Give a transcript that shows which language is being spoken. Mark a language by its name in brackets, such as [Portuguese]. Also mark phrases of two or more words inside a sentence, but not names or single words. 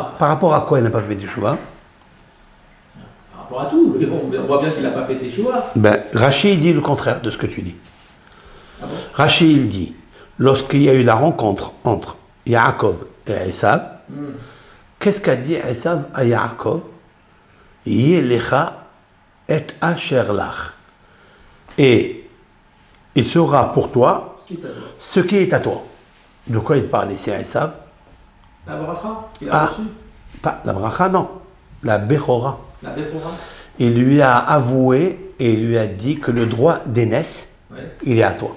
[French] Par rapport à quoi il n'a pas fait Teshuvah? Par rapport à tout. On voit bien qu'il n'a pas fait Teshuvah. Ben, Rachid dit le contraire de ce que tu dis. Ah bon? Rachid dit, lorsqu'il y a eu la rencontre entre Yaakov et Esav, qu'est-ce qu'a dit Esav à Yaakov? [Hebrew] יהי לך את אשר לך. [French] Et il sera pour toi ce qui est à toi. De quoi il parle ici à Esav? La bracha, il a reçu. Pas la bracha, non. La bechora. La bechora. Il lui a avoué et il lui a dit que le droit d'aînesse, il est à toi.